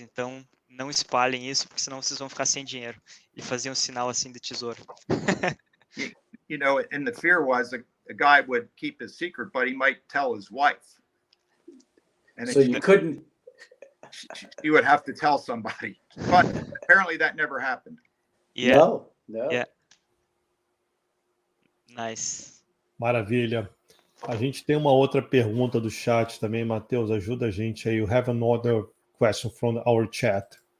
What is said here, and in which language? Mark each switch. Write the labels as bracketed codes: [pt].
[pt] Então não espalhem isso, porque senão vocês vão ficar sem dinheiro. E fazia um sinal assim de tesouro. [en] You know, and the fear was a guy would keep his secret, but he might tell his wife. And So you couldn't. You would have to tell somebody. But apparently that never happened. Yeah. No. Yeah. Nice. [pt] Maravilha. A gente tem uma outra pergunta do chat também, Matheus, ajuda a gente aí. [en] You have another question from our chat.